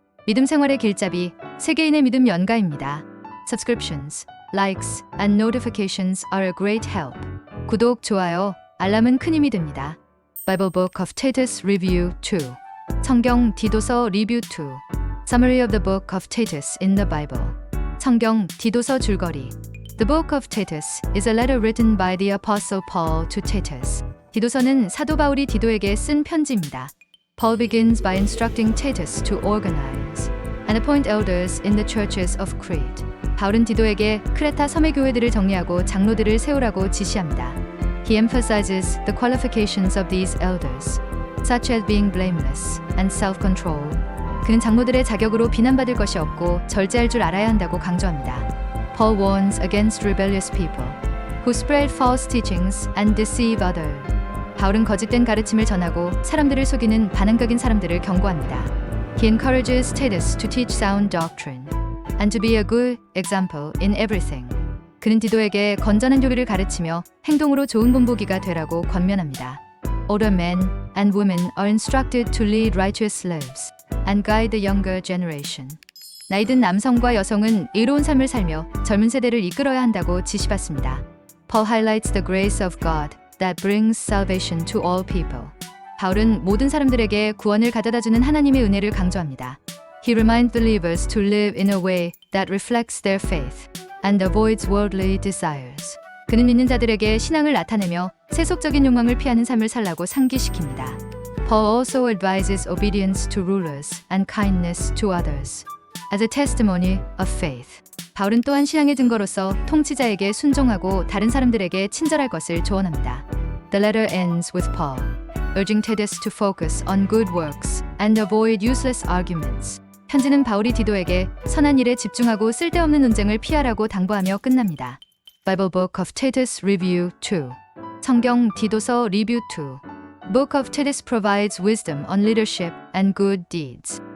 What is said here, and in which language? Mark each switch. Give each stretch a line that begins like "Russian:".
Korean: 믿음 생활의 길잡이, 세계인의 믿음 연가입니다.
English: Subscriptions, likes, and notifications are a great help.
Korean: 구독, 좋아요, 알람은 큰 힘이 됩니다.
English: Bible Book of Titus Review 2.
Korean: 성경 디도서 리뷰 2.
English: Summary of the Book of Titus in the Bible.
Korean: 성경 디도서 줄거리.
English: The Book of Titus is a letter written by the Apostle Paul to Titus.
Korean: 디도서는 사도 바울이 디도에게 쓴 편지입니다.
English: Paul begins by instructing Titus to organize and appoint elders in the churches of Crete.
Korean: 바울은 디도에게 크레타 섬의 교회들을 정리하고 장로들을 세우라고 지시합니다.
English: He emphasizes the qualifications of these elders, such as being blameless and self-controlled.
Korean: 그는 장로들의 자격으로 비난받을 것이 없고 절제할 줄 알아야 한다고 강조합니다.
English: Paul warns against rebellious people who spread false teachings and deceive others.
Korean: 바울은 거짓된 가르침을 전하고 사람들을 속이는 반항적인 사람들을 경고합니다.
English: He encourages Titus to teach sound doctrine and to be a good example in everything.
Korean: 그는 디도에게 건전한 교리를 가르치며 행동으로 좋은 본보기가 되라고 권면합니다.
English: Older men and women are instructed to lead righteous lives and guide the younger generation.
Korean: 나이든 남성과 여성은 의로운 삶을 살며 젊은 세대를 이끌어야 한다고 지시받습니다.
English: Paul highlights the grace of God that brings salvation to all people.
Korean: 바울은 모든 사람들에게 구원을 가져다주는 하나님의 은혜를 강조합니다.
English: He reminds believers to live in a way that reflects their faith and avoids worldly desires.
Korean: 그는 믿는 자들에게 신앙을 나타내며 세속적인 욕망을 피하는 삶을 살라고 상기시킵니다.
English: Paul also advises obedience to rulers and kindness to others as a testimony of faith.
Korean: 바울은 또한 신앙의 증거로서 통치자에게 순종하고 다른 사람들에게 친절할 것을 조언합니다.
English: The letter ends with Paul urging Titus to focus on good works and avoid useless arguments.
Korean: 편지는 바울이 디도에게 선한 일에 집중하고 쓸데없는 논쟁을 피하라고 당부하며 끝납니다.
English: Bible Book of Titus Review 2.
Korean: 성경 디도서 리뷰 2.
English: Book of Titus provides wisdom on leadership and good deeds.